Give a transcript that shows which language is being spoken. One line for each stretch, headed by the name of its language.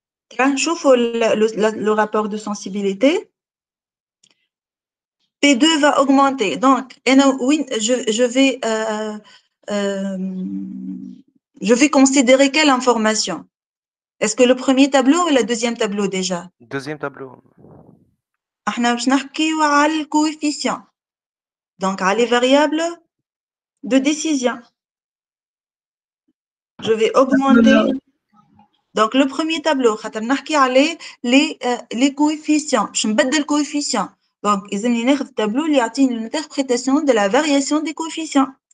French: Le rapport de sensibilité. P2 va augmenter. Donc, oui, je vais considérer quelle information? Est-ce que le premier tableau ou le deuxième tableau déjà? Deuxième tableau.
Arabic: احنا باش نحكيو على الكوفيسيون.
French: Donc, à les variables de décision. Je vais augmenter. Donc, le premier tableau, les coefficients. Je vais mettre le coefficient. Donc, ils ont un tableau qui a une interprétation de la variation des coefficients.